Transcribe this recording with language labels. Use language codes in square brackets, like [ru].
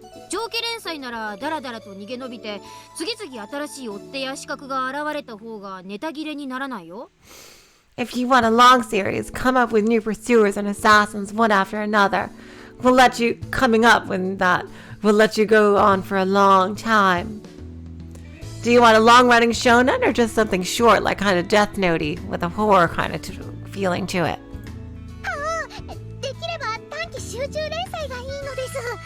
[ja] 長期連載ならダラダラと逃げ延びて次々新しい追っ手や資格が現れた方がネタ切れにならないよ。 [en] If you want a long series, come up with new pursuers and assassins one after another. We'll let you coming up with that. We'll let you go on for a long time. Do you want a long-running shonen or just something short, like kind of Death Note-y, with a horror kind of feeling to it? [ja] できれば短期集中連載がいいのです。